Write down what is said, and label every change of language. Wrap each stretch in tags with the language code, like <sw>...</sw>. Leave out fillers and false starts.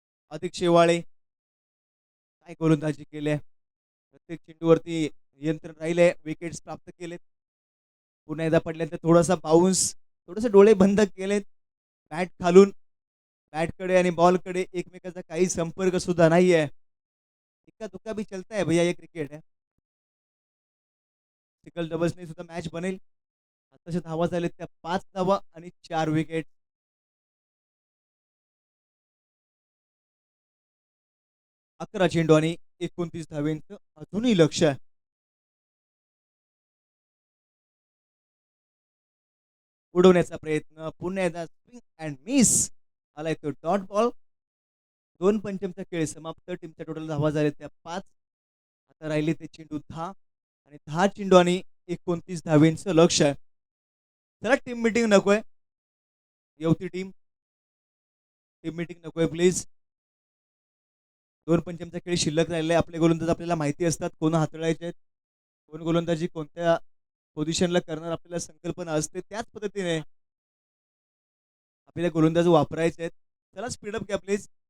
<mr>अधिक शेवाळे काय गोलंदाजी केली. प्रत्येक चेंडूवरती नियंत्रण राहिले, विकेट्स प्राप्त केलेत. पुन्हा एकदा पडल्यानंतर थोडासा बाउन्स, थोडेसे डोळे बंद केलेत. बॅट खालून बॅटकडे आणि बॉलकडे एकमेकाचा काही संपर्क सुद्धा नाहीये.</mr> <hi>इक्का दुक्का भी चलता है भैया, ये क्रिकेट है.</hi> <mr>सिंगल डबल्सने सुद्धा मॅच बनेल. आताच्या धावा झालेत त्या 5 धावा आणि 4 विकेट. 11 चेंडू आणि 29 धावेंचं अजूनही लक्ष आहे. उडवण्याचा प्रयत्न, पुन्हा एकदा स्विंग अँड मिस. आलाय तो डॉट बॉल. 2 पंचमचा खेळ समाप्त. टीमच्या टोटल धावा झाल्या त्या 5. आता राहिले ते चेंडू 10 आणि 10 चेंडू आणि 29 धावेंचं लक्ष आहे. चला टीम मीटिंग नकोय. येवती टीम टीम मीटिंग नकोय प्लीज. 2 पंचमचा खेळ शिल्लक राहिलेला आहे. आपले गोलंदाज आपल्याला माहिती असतात कोण हाताळायचे आहेत, कोण गोलंदाजी कोणत्या पोझिशनला करणार आपल्याला संकल्पना असते. त्याच पद्धतीने आपल्याला गोलंदाज वापरायचे आहेत. चला स्पीडअप घ्या प्लीज.</mr>